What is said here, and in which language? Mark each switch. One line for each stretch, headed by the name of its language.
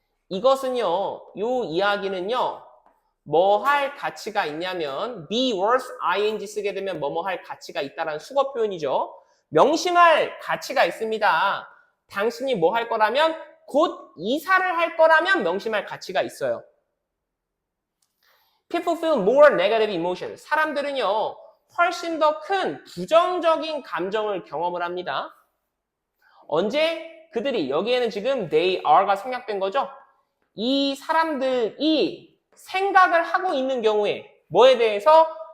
Korean: 이것은요, 요 이야기는요, 뭐 할 가치가 있냐면
English: be worth ing
Korean: 쓰게 되면 뭐뭐 할 가치가 있다라는 수거 표현이죠. 명심할 가치가 있습니다. 당신이 뭐 할 거라면 곧 이사를 할 거라면 명심할 가치가 있어요.
English: People feel more negative emotions.
Korean: 사람들은요, 훨씬 더 큰 부정적인 감정을 경험을 합니다. 언제? 그들이, 여기에는 지금
English: they are
Korean: 가 생략된 거죠? 이 사람들이 생각을 하고 있는 경우에 뭐에 대해서?